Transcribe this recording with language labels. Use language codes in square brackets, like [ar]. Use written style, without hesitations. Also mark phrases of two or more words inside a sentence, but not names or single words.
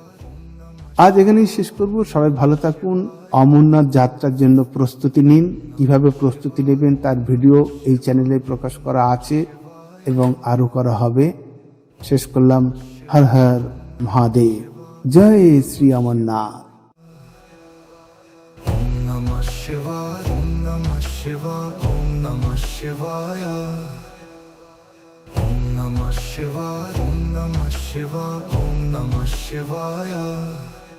[bn] আজ এখানেই শেষ করব। সবাই ভালো থাকুন। অমরনাথ যাত্রার জন্য প্রস্তুতি নিন। কিভাবে প্রস্তুতি নেবেন তার ভিডিও এই চ্যানেলে প্রকাশ করা আছে এবং আরো করা হবে। শেষ করলাম। হর হর মহাদেব, জয় শ্রী অমরনাথ। [sa] ওম নমঃ শিবায়, ওম নমঃ শিবায়, ওম নমঃ শিবায়, ওম নমঃ শিবায়, ওম নমঃ শিবায়, ওম নমঃ শিবায়।